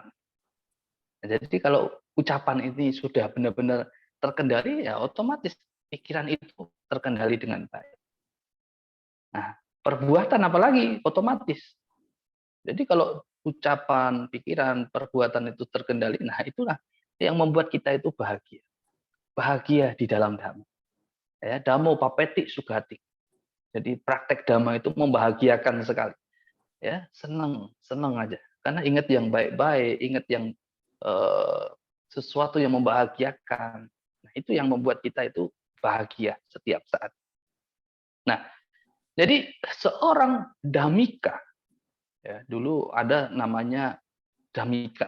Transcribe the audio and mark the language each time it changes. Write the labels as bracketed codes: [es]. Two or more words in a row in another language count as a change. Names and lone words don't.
[id] Jadi kalau ucapan ini sudah benar-benar terkendali, ya otomatis pikiran itu terkendali dengan baik. Nah, perbuatan apalagi otomatis. Jadi kalau ucapan, pikiran, perbuatan itu terkendali, nah itulah yang membuat kita itu bahagia. Bahagia di dalam Dhamma. Ya, [pi] Dhammo papeti sugati. [id] Jadi praktek Dhamma itu membahagiakan sekali. Ya, senang aja. Karena ingat yang baik-baik, ingat yang sesuatu yang membahagiakan. Nah, itu yang membuat kita itu bahagia setiap saat. Nah, jadi seorang dhammika Ya, dulu ada namanya Damika.